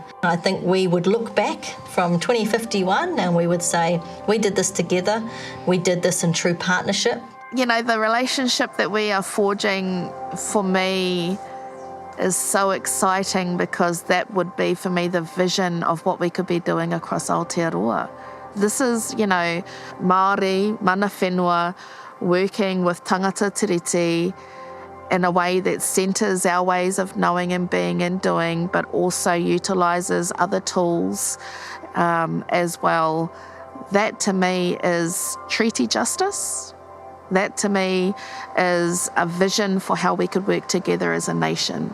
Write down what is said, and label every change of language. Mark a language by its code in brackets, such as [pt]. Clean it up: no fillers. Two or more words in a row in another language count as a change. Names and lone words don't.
[en] I think we would look back from 2051 and we would say, we did this together, we did this in true partnership. The relationship that we are forging, for me, is so exciting, because that would be, for me, the vision of what we could be doing across Aotearoa. This is, [mi] Māori, mana whenua, [en] working with [mi] tangata tiriti [en] in a way that centres our ways of knowing and being and doing, but also utilises other tools as well. That, to me, is treaty justice. That to me is a vision for how we could work together as a nation.